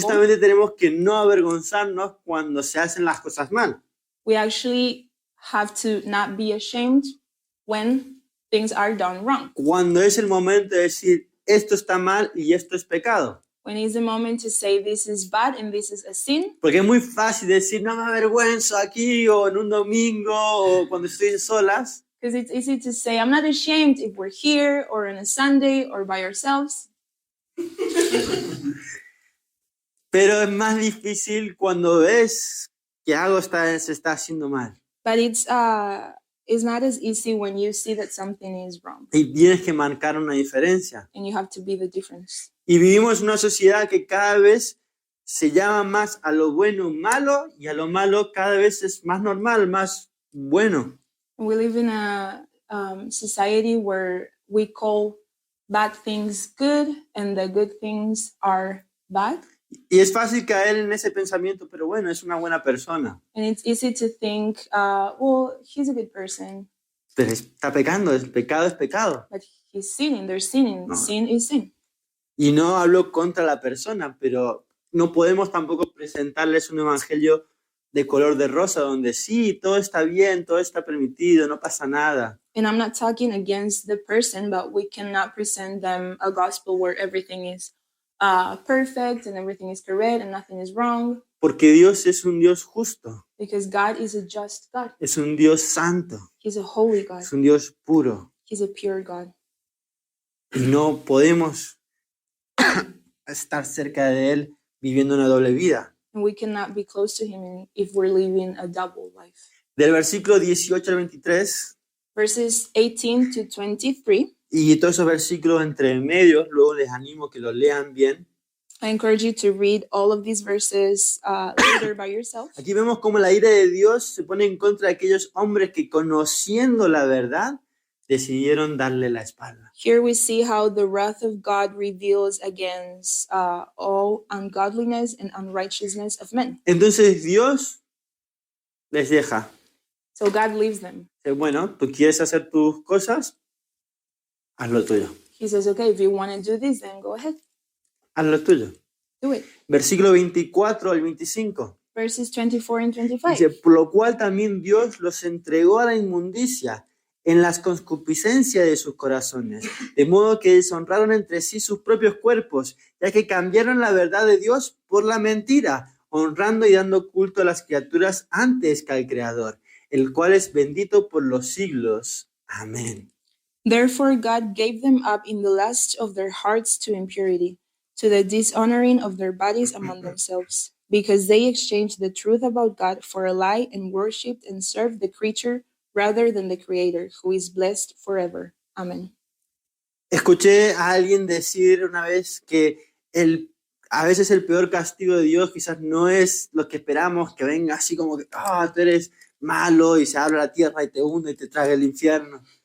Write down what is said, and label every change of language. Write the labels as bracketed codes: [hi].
[es] justamente tenemos que no avergonzarnos cuando se hacen las cosas mal. [en] we actually have to not be ashamed when things are done wrong. [es] Cuando es el momento de decir, esto está mal y esto es pecado. [en] When is the moment to say this is bad and this is a sin? [es] Porque es muy fácil decir, no me avergüenzo aquí o en un domingo o cuando estoy solas. [en] Because it's easy to say, I'm not ashamed if we're here or on a Sunday or by ourselves. [es] Pero es más difícil cuando ves que algo se está haciendo mal. [en] But it's not as easy when you see that something is wrong [es] Y tienes que marcar una diferencia. [en] and you have to be the difference. [es] Y vivimos en una sociedad que cada vez se llama más a lo bueno malo y a lo malo cada vez es más normal, más bueno. [en] We live in a society where we call bad things good and the good things are bad. [es] Y es fácil caer en ese pensamiento, pero bueno, es una buena persona. [en] And it's easy to think, well, he's a good person, [es] Pero está pecando, el pecado es pecado. [en] but he's sinning. They're sinning. [es] No. [en] Sin is sin. [es] Y no hablo contra la persona, pero no podemos tampoco presentarles un evangelio de color de rosa, donde sí, todo está bien, todo está permitido, no pasa nada. [en] And I'm not talking against the person, but we cannot present them a gospel where everything is perfect and everything is correct and nothing is wrong. [es] Porque Dios es un Dios justo, [en] Because God is a just God. [es] es un Dios santo, [en] He's a holy God. [es] es un Dios puro. [en] He's a pure God. [es] Y no podemos estar cerca de Él viviendo una doble vida. [en] And we cannot be close to him if we're living a double life. [es] Del versículo 18 al 23, [en] Verses 18 to 23, [es] y todos esos versículos entre medios, luego les animo que los lean bien. [en] I encourage you to read all of these verses later by yourself. [es] Aquí vemos cómo la ira de Dios se pone en contra de aquellos hombres que, conociendo la verdad, decidieron darle la espalda. [en] Here we see how the wrath of God reveals against all ungodliness and unrighteousness of men. [es] Entonces Dios les deja. [en] So God leaves them. [es] Dice, bueno, tú quieres hacer tus cosas, haz lo tuyo. [en] He says, okay, if you want to do this, then go ahead, [es] Haz lo tuyo. [en] do it. [es] Versículo 24 al 25. [en] Verses 24 and 25. [es] Dice, por lo cual también Dios los entregó a la inmundicia en las concupiscencias de sus corazones, de modo que deshonraron entre sí sus propios cuerpos, ya que cambiaron la verdad de Dios por la mentira, honrando y dando culto a las criaturas antes que al Creador, el cual es bendito por los siglos. Amén. [en] Therefore God gave them up in the lust of their hearts to impurity, to the dishonoring of their bodies among themselves, because they exchanged the truth about God for a lie and worshipped and served the creature rather than the Creator, who is blessed forever. Amen. [es] Escuché a alguien decir una vez que a veces el peor castigo de Dios quizás no es lo que esperamos, que venga así como que tú eres malo y se abra la tierra y te hunde y te traga el infierno.